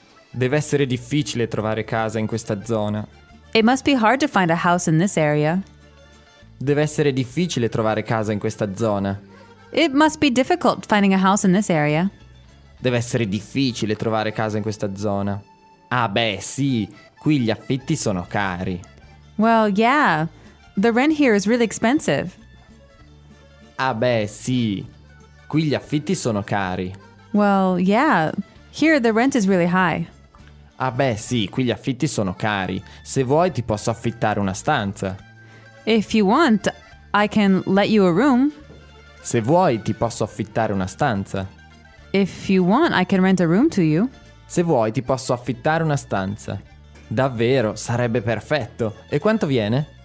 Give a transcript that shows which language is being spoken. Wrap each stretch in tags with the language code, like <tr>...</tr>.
<it>Deve essere difficile trovare casa in questa zona.</it> <en>It must be hard to find a house in this area.</en> <it>Deve essere difficile trovare casa in questa zona.</it> <en>It must be difficult finding a house in this area.</en> <it>Deve essere difficile trovare casa in questa zona. Ah beh, sì, qui gli affitti sono cari.</it> <en>Well, yeah, the rent here is really expensive.</en> <it>Ah beh, sì, qui gli affitti sono cari.</it> <en>Well, yeah, here the rent is really high.</en> <it>Ah beh, sì, qui gli affitti sono cari. Se vuoi, ti posso affittare una stanza.</it> <en>If you want, I can let you a room.</en> <it>Se vuoi, ti posso affittare una stanza.</it> <en>If you want, I can rent a room to you.</en> <it>Se vuoi, ti posso affittare una stanza. Davvero, sarebbe perfetto. E quanto viene?</it>